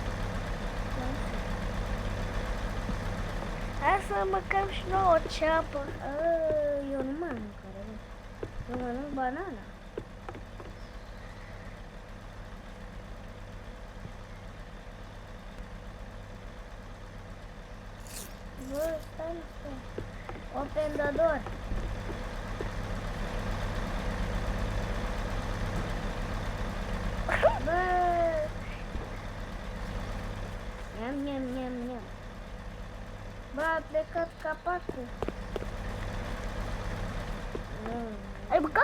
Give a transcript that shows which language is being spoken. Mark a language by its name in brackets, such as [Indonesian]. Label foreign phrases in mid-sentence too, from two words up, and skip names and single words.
[Romanian] Hai să mâncăm și nouă ceapă. Eu nu mănânc care, bă. Eu mănânc banana. Bă, stai. [English] Open the door. [Romanian] Bă! Niam. Bă, a plecat capacul. Ai mâncat?